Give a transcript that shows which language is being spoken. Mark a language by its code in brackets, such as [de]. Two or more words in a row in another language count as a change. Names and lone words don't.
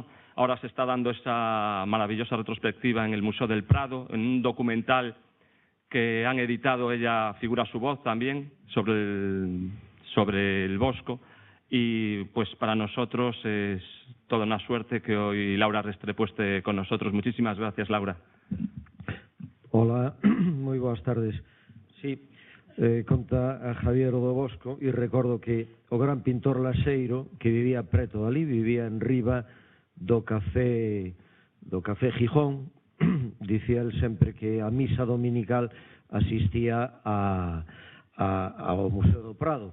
[es] Ahora se está dando esa maravillosa retrospectiva en el Museo del Prado, en un documental que han editado, ella figura su voz también, sobre el Bosco. Y pues para nosotros es toda una suerte que hoy Laura Restrepo esté con nosotros. Muchísimas gracias, Laura. [gl] Hola, moi boas tardes. Sí, conta a Javier do Bosco e recordo que o gran pintor Laseiro, que vivía preto dali, vivía en riba do café Gijón, dicía el sempre que a misa dominical asistía ao Museo do Prado.